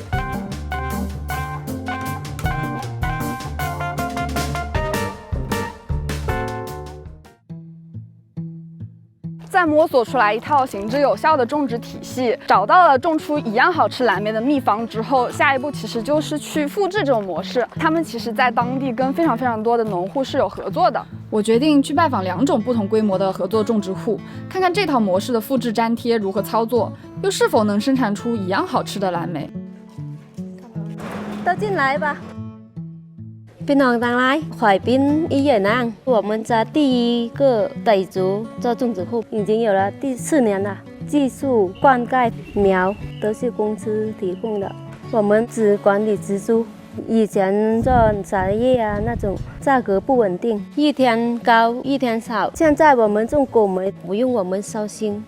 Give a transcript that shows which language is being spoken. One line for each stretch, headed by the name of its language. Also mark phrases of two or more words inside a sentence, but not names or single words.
Chinese: 再摸索出来一套行之有效的种植体系，找到了种出一样好吃蓝莓的秘方之后，下一步其实就是去复制这种模式。他们其实在当地跟非常多的农户是有合作的。我决定去拜访2种不同规模的合作种植户，看看这套模式的复制粘贴如何操作，又是否能生产出一样好吃的蓝莓。都进来吧。
Thai: พี่น้องทั้งหลายข่อยเป็นอีเหย่นาง
Chinese: 我们家第1个傣族做种植户已经有了第4年了，技术、灌溉、苗都是公司提供的，我们只管理植株。以前做茶叶啊那种价格不稳定，一天高一天少，现在我们种果莓不用我们操心。